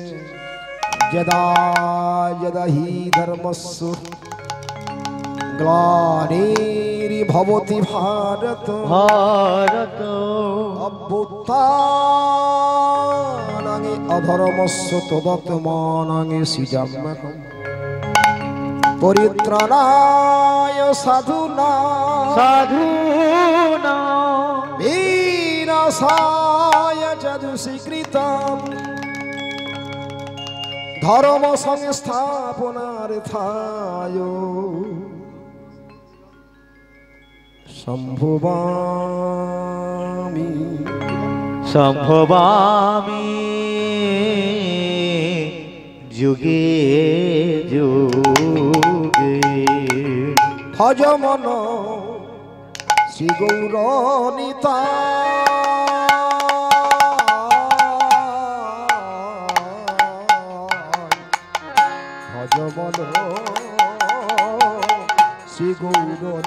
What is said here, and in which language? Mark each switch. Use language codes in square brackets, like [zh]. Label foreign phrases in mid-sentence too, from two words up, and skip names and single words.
[sa] যদা যদা হি ধর্মস্য গ্লানির্ভবতি ভারত ভারত অভ্যুত্থানানি অধর্মস্য তদাত্মানানি সৃজাম্যহম পরিত্রাণায় সাধুনাং সাধুনা বিনাশায় চ দুষ্কৃতাম ধর্ম সংস্থাপনার্থায় সম্ভবামি সম্ভবামি যুগে যুগে [bn] ভজ মন শ্রী গৌর নিতাই ভজ মন শ্রী গৌর